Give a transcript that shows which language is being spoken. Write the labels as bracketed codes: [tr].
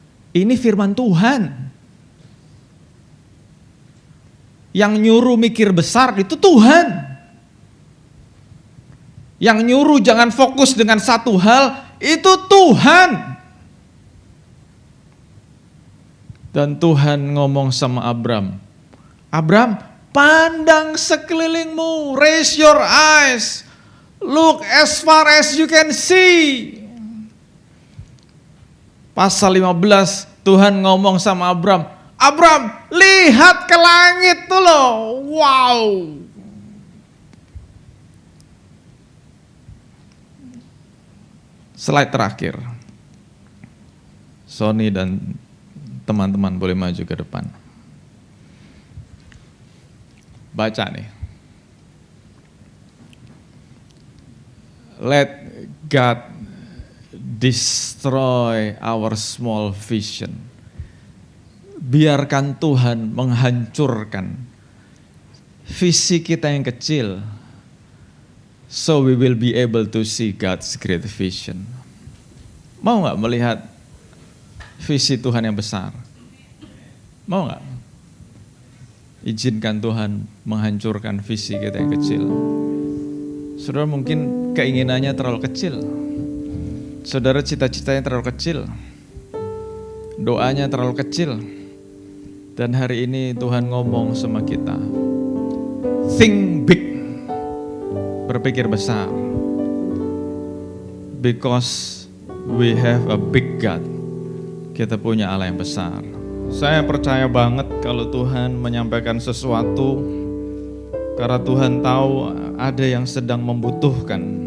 [id] Ini firman Tuhan. Yang nyuruh mikir besar itu Tuhan. Yang nyuruh jangan fokus dengan satu hal, itu Tuhan. Dan Tuhan ngomong sama Abram, pandang sekelilingmu, [en] raise your eyes, look as far as you can see. [id] Pasal 15, Tuhan ngomong sama Abram, lihat ke langit tuh loh, wow. Slide terakhir. Sony dan teman-teman boleh maju ke depan. Baca nih. [en] Let God destroy our small vision. [id] Biarkan Tuhan menghancurkan visi kita yang kecil. [en] So we will be able to see God's great vision. [id] Mau gak melihat visi Tuhan yang besar? Mau gak? Izinkan Tuhan menghancurkan visi kita yang kecil. Saudara mungkin keinginannya terlalu kecil. Saudara cita-citanya terlalu kecil. Doanya terlalu kecil. Dan hari ini Tuhan ngomong sama kita. [en] Think big. [id] Berpikir besar. [en] Because we have a big God. [id] Kita punya Allah yang besar. Saya percaya banget kalau Tuhan menyampaikan sesuatu karena Tuhan tahu ada yang sedang membutuhkan.